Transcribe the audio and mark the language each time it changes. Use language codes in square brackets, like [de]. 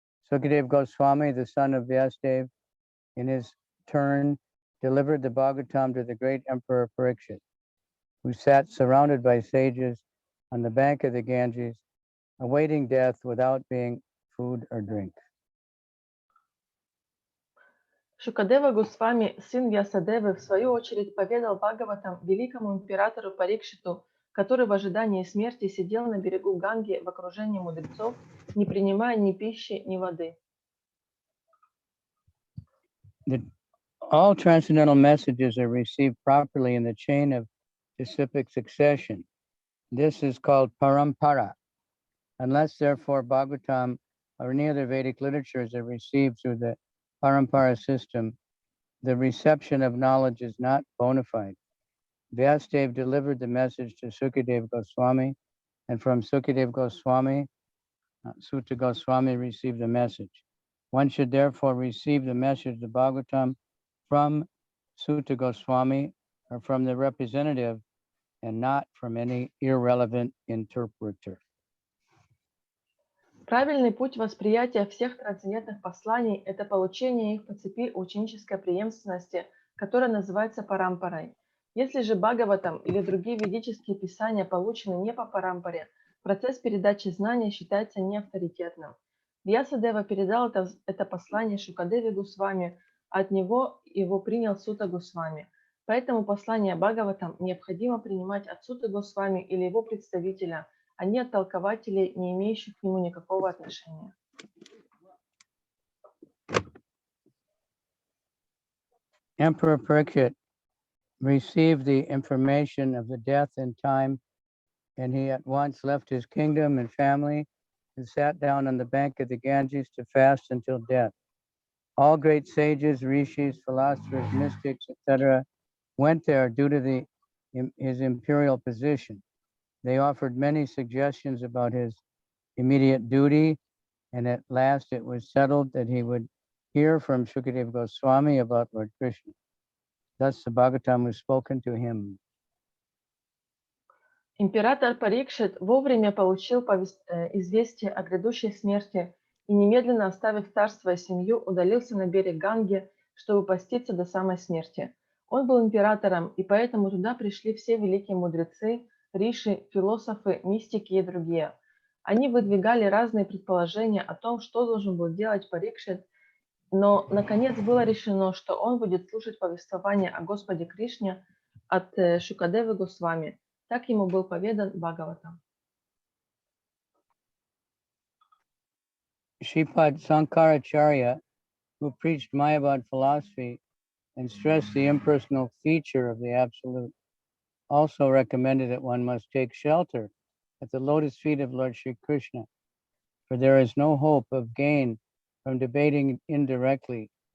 [en] Sukadeva Goswami, the son of Vyasadeva, in his turn delivered the Bhagavatam to the great Emperor Parikshit, who sat surrounded by sages on the bank of the Ganges, awaiting death without being food or drink. [ru] Шукадева Госвами, сын Вьясадевы, в свою очередь поведал Бхагаватам великому императору Парикшиту, который в ожидании смерти сидел на берегу Ганги в окружении мудрецов, не принимая ни пищи, ни воды. [en] All transcendental messages are received properly in the chain of disciplic succession. This is called parampara. Unless, therefore, Bhagavatam or any other Vedic literatures are received through the parampara system, the reception of knowledge is not bona fide. Vyasadeva delivered the message to Sukadeva Goswami, and from Sukadeva Goswami, Sutta Goswami received the message. One should therefore receive the message of Bhagavatam from Sutta Goswami or from the representative and not from any irrelevant interpreter. [ru] Правильный путь восприятия всех трансцендентных посланий – это получение их по цепи ученической преемственности, которая называется парампарой. Если же Бхагаватам или другие ведические писания получены не по парампаре, процесс передачи знания считается неавторитетным. Вьясадева передал это послание Шукадеве Госвами, а от него его принял Сутта Госвами. Поэтому послание Бхагаватам необходимо принимать от Сутты Госвами или его представителя, а не от толкователей, не имеющих к нему никакого отношения. [en] Emperor Parikshit received the information of the death in time, and he at once left his kingdom and family and sat down on the bank of the Ganges to fast until death. All great sages, rishis, philosophers, mystics, etc., went there due to his imperial position. They offered many suggestions about his immediate duty, and at last it was settled that he would hear from Shukadeva Goswami about Lord Krishna. Thus the Bhagavatam was spoken to him. [ru] Император Парикшит вовремя получил известие о грядущей смерти и, немедленно оставив царство и семью, удалился на берег Ганги, чтобы поститься до самой смерти. Он был императором, и поэтому туда пришли все великие мудрецы, риши, философы, мистики и другие. Они выдвигали разные предположения о том, что должен был делать Парикшит, но, наконец, было решено, что он будет слушать повествование о Господе Кришне от Шукадевы Госвами. Так ему был поведан Бхагаватам. [en] Sripad Sankaracharya, who preached Mayavad philosophy and stressed the impersonal feature of the Absolute, also recommended that one must take shelter at the lotus feet of Lord Sri Krishna, for there is no hope of gain from debating indirectly.